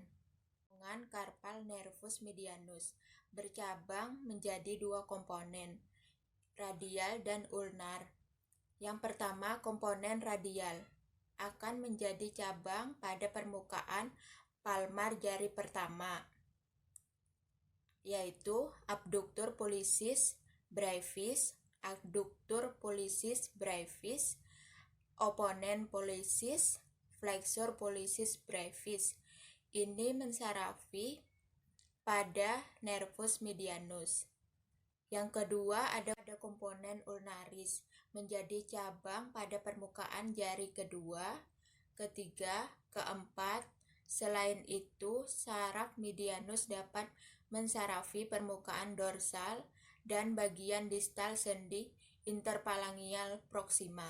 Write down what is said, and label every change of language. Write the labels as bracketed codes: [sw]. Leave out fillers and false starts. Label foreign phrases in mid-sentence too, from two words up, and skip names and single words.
[id] Carpal nervus medianus bercabang menjadi dua komponen, radial dan ulnar. Yang pertama, komponen radial akan menjadi cabang pada permukaan palmar jari pertama, yaitu abductor pollicis brevis, adductor pollicis brevis, opponent pollicis, flexor pollicis brevis. Ini mensarafi pada nervus medianus. Yang kedua ada komponen ulnaris, menjadi cabang pada permukaan jari kedua, ketiga, keempat. Selain itu, saraf medianus dapat mensarafi permukaan dorsal dan bagian distal sendi interphalangeal proksimal.